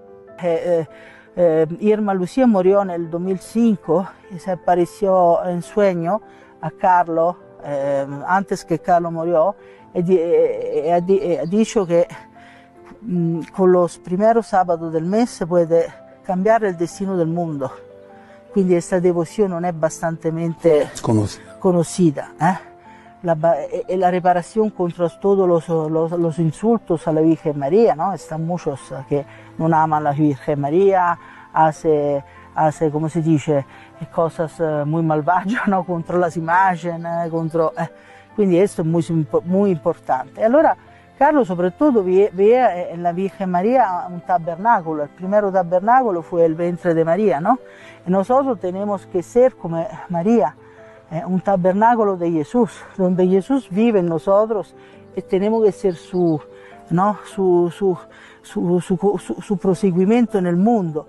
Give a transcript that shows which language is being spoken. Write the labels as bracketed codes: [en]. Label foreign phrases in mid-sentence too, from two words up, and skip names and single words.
[es] Irma Lucía murió en el 2005 y se apareció en sueño a Carlos antes que Carlos murió y ha dicho que con los primeros sábados del mes se puede [it] cambiare il destino del mondo. Quindi questa devozione non è bastantemente conocida. [es] La reparación contra todos los insultos a la Virgen María, ¿no? Están muchos que no aman a la Virgen María, hace [it] come si dice, [es] cosas muy malvagias, ¿no? Contro las imágenes, [it] quindi questo è [es] muy importante. [it] Allora Carlos soprattutto [es] veía en la Virgen María un tabernáculo. El primer tabernáculo fue el vientre de María, ¿no? Y nosotros tenemos que ser como María, un tabernáculo de Jesús, donde Jesús vive en nosotros y tenemos que ser su proseguimiento en el mundo.